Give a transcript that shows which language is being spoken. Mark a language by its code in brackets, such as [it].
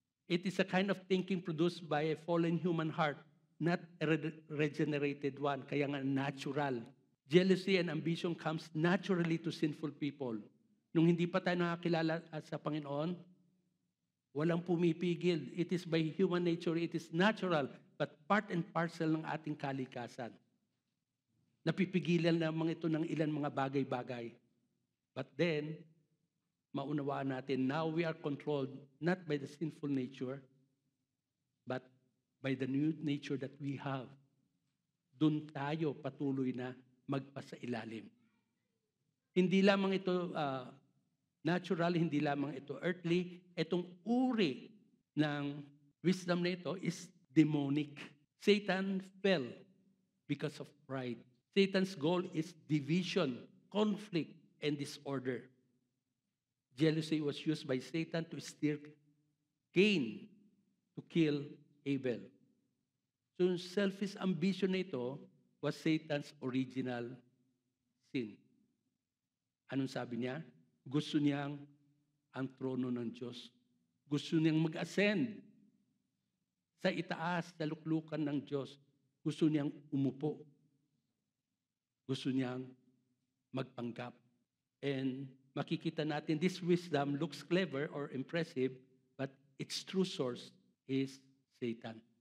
[en] It is a kind of thinking produced by a fallen human heart, not a regenerated one, [tl] kaya nga natural. [en] Jealousy and ambition comes naturally to sinful people. [tl] Nung hindi pa tayo nakakilala sa Panginoon, walang pumipigil. [en] It is by human nature, it is natural, but part and parcel [tl] ng ating kalikasan. Napipigilan lamang ito ng ilan mga bagay-bagay. [en] But then, [tl] maunawaan natin, [en] now we are controlled not by the sinful nature, but by the new nature that we have. [tl] Doon tayo patuloy na magpasailalim. Hindi lamang ito natural, hindi lamang ito earthly. Itong uri ng wisdom na ito [en] is demonic. Satan fell because of pride. Satan's goal is division, conflict, and disorder. Jealousy was used by Satan to steer Cain to kill Abel. So yung selfish ambition na ito was Satan's original sin. [tl] Anong sabi niya? Gusto niyang ang trono ng Diyos. Gusto niyang mag-ascend sa itaas, sa luklukan ng Diyos. Gusto niyang umupo. Gusto niyang magpanggap. [en] And [tl] makikita natin, [en] this wisdom looks clever or impressive, but its true source is Satan.